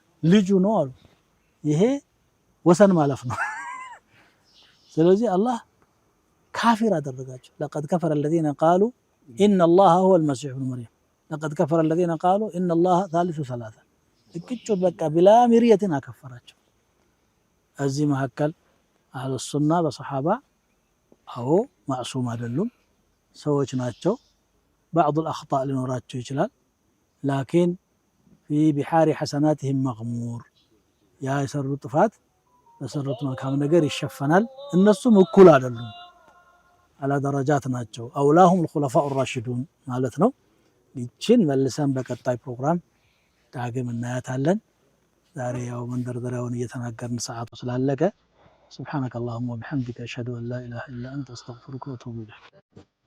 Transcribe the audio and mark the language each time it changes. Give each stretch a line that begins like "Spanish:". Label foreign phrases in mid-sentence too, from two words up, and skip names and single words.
Amharic: ልጁ ነው አሉ ይሄ ወሰን ማለፍ ነው ስለዚህ አላህ ካፊር አደረጋቸው።
Arabic: لقد كفر الذين قالوا إن الله هو المسيح ابن مريم لقد كفر الذين قالوا إن الله ثالث ثلاثة
Amharic: እቅጩን በቃ
Arabic: بلا مرية
Amharic: አከፈራቸው። እዚህ መካከል
Arabic: أهل السنة
Amharic: በሰሓባ አዎ ማዕሱም አይደሉም፣ ሰዎች ናቸው።
Arabic: بعض الأخطاء
Amharic: ሊኖራቸው ይችላል።
Arabic: لكن في بحار حسناتهم مغمور
Amharic: ያ የሰሩት ጥፋት በሰሩት መልካም ነገር ይሸፈናል። እነሱም እኩል አይደሉም፣
Arabic: على درجات
Amharic: ናቸው። አውላሁም
Arabic: الخلفاء الراشدون
Amharic: ማለት ነው። ይችን መልሰን በቀጣይ ፕሮግራም ዳግም እናያታለን። ዛሬ ያው መንደርደሪያውን እየተናገርን ሰዓቱ ስላለቀ
Arabic: سبحانك اللهم وبحمدك أشهد أن لا إله إلا أنت أستغفرك وأتوب إليك.